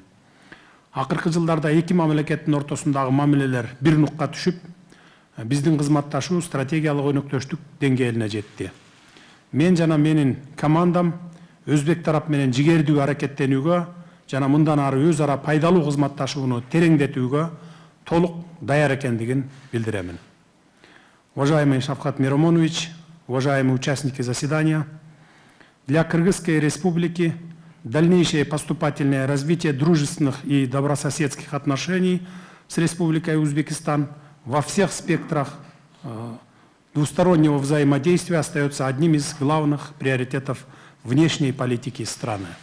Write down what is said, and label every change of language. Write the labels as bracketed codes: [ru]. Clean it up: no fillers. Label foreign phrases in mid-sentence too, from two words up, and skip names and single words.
[ky] Акыркы жылдарда эки мамлекеттин ортосундагы мамилелер бир нукка түшүп, биздин кызматташуу стратегиялык өнөктөштүк деңгээлине жетти. Мен жана менин командам өзбек тарап менен жигердүү аракеттенүүгө жана мындан ары өз ара пайдалуу кызматташууну тереңдетүүгө толук даяр экендигин билдиремин. [ru] Уважаемый Шавкат Миромонович, уважаемые участники заседания, для Кыргызской Республики дальнейшее поступательное развитие дружественных и добрососедских отношений с Республикой Узбекистан во всех спектрах двустороннего взаимодействия остается одним из главных приоритетов внешней политики страны.